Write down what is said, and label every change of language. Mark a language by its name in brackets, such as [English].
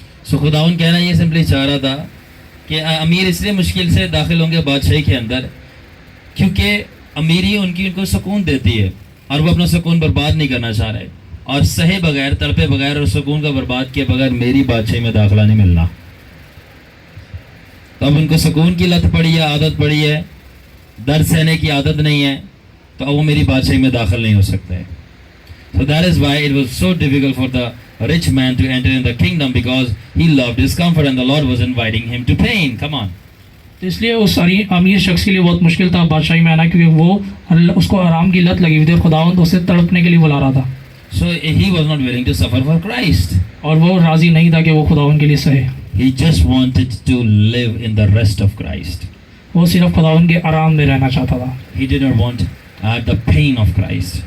[Hindi] So खुदावन कहना ये सिंपली चाह रहा था कि अमीर इसलिए मुश्किल से दाखिल होंगे बादशाही के अंदर क्योंकि अमीरी उनको सुकून देती है और वो अपना सुकून बर्बाद नहीं करना चाह रहे, और सहे बगैर, तड़पे बगैर और सुकून का बर्बाद किए बगैर मेरी बादशाही में दाखिला नहीं मिलना। तो अब उनको सुकून की लत पड़ी है, आदत पड़ी है, दर्द सहने की आदत नहीं है, तो अब वो मेरी बादशाही में दाखिल नहीं हो सकते। [English] So that is why it was so difficult for the rich man to enter in the kingdom, because he loved discomfort and the Lord was inviting him to pain. Come on. [Hindi] तो इसलिए उस अमीर शख्स के लिए बहुत मुश्किल था बादशाही में आना क्योंकि वो उसको आराम की लत लगी हुई थी और खुदावंद उसे तड़पने के लिए बुला रहा था। [English] So he was not willing to suffer for Christ. [Hindi] और वो राजी नहीं था कि वो खुदावंद के लिए सहे। [English] He just wanted to live in the rest of Christ. [Hindi] वो सिर्फ खुदावंद के आराम में रहना चाहता था। [English] He did not want the pain of Christ.